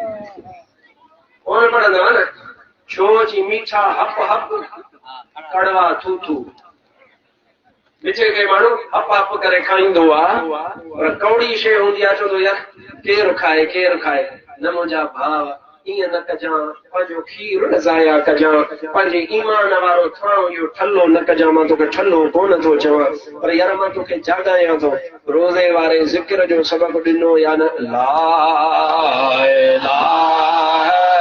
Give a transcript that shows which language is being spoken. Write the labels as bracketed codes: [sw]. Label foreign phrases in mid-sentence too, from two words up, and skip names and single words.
[sd] पढ़ंदव न छो जी मीठा हप हप कड़वा थू थू मिठे खे माण्हू हप हप करे खाईंदो आहे पर कौड़ी शइ हूंदी आहे चवंदो यार केरु खाए न मुंहिंजा भाउ ईअं न कजां पंहिंजो खीर न ज़ाया कजां पंहिंजे ईमान वारो थां इहो ठल्लो न कजां मां तोखे ठल्लो कोन थो चवां पर यार मां तोखे जाॻायां थो रोज़े वारे ज़िक्र जो सबक़ ॾिनो या न [ar] لا إله